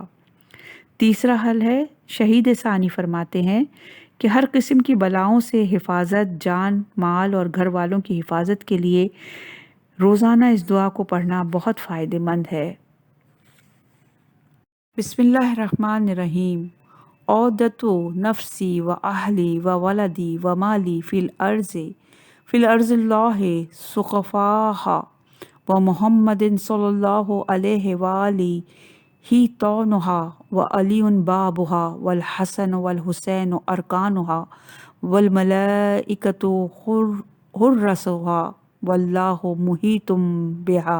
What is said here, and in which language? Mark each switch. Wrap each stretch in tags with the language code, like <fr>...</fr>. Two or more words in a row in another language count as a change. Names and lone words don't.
<ur>تیسرا حل ہے شہید ثانی فرماتے ہیں کہ ہر قسم کی بلاؤں سے حفاظت، جان، مال اور گھر والوں کی حفاظت کے لیے روزانہ اس دعا کو پڑھنا بہت فائدہ مند ہے۔</ur> <ar>بسم اللہ الرحمن الرحیم، عودت نفسی و اہلی و ولدی و مالی فی الارض اللہ سقفاہا و محمد صلی اللہ علیہ وآلہ ہی طونہا و علی بابہا والحسن والحسین ارکانہا والملائکۃ حرسہا واللہ محیط بہا۔</ar>